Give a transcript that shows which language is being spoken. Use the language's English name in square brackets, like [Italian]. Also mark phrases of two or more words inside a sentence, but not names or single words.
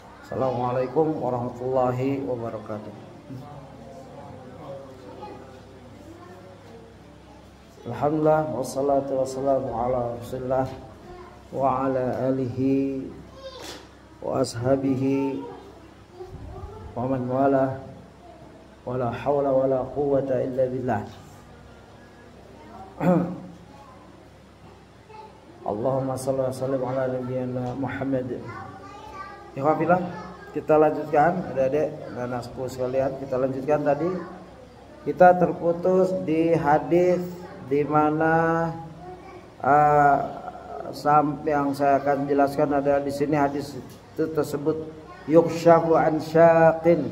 [Arabic] السلام عليكم ورحمة الله وبركاته. الحمد لله والصلاة والسلام على رسول الله وعلى آله وأصحابه ومن والاه ولا حول ولا قوة إلا بالله. اللهم صل وسلم على نبينا محمد. [Indonesian] Ikhwafillah, kita lanjutkan adik-adik dan anakku sekalian. Kita lanjutkan tadi. Kita terputus di hadis di mana sampai yang saya akan jelaskan ada di sini hadis itu tersebut [Arabic] يكشف عن ساق.